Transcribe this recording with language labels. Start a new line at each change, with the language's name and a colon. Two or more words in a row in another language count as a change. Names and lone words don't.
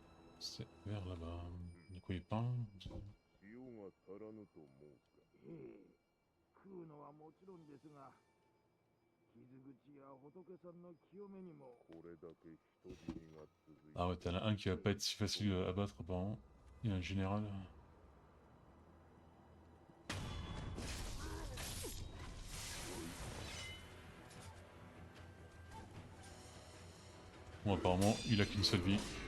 French: C'est vers là-bas. Du coup, il peint.
Japanese: 食うのはもちろんですが、傷口や仏さんの清めにもこれだけ人死にが続いて。
French: Ah ouais, t'en as un qui va pas être si facile à battre apparemment. Il y a un général. Bon, apparemment, il a qu'une seule vie.